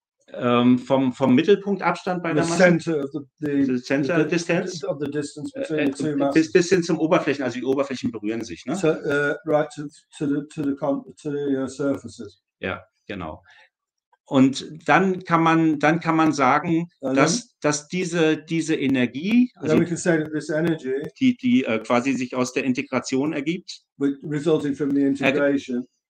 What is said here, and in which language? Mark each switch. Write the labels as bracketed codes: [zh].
[de] Vom Mittelpunktabstand bei der Masse, [en] the center distance of the distance between the two masses, [de] bis hin zum Oberflächen, also die Oberflächen berühren sich, ne? [en] So, right to the surfaces. [de] Ja, genau. Und dann kann man sagen, dass diese Energie, also die quasi sich aus der Integration ergibt, [en] resulting from the integration,